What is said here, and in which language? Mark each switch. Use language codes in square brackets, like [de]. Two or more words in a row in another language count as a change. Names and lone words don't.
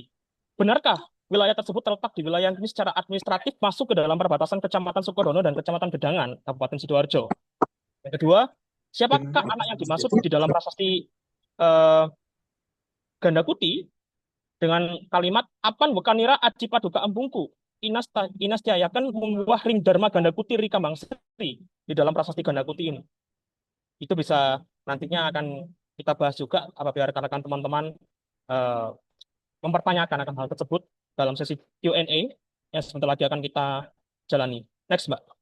[id] Benarkah wilayah tersebut terletak di wilayah ini secara administratif masuk ke dalam perbatasan Kecamatan Sukodono dan Kecamatan Gedangan, Kabupaten Sidoarjo? Yang kedua, siapakah anak yang dimaksud di dalam prasasti eh, Ganda Kuti dengan kalimat [kaw] Apan Wekanira Aji Paduka Embungku Inas Tiayakan menguah ring Dharma Ganda Kuti Ri Kambang Sri [id] di dalam prasasti Ganda Kuti ini. Itu bisa nantinya akan kita bahas juga apabila rekan-rekan teman-teman eh, mempertanyakan akan hal tersebut dalam sesi Q&A yang sebentar lagi akan kita jalani. Next, Mbak.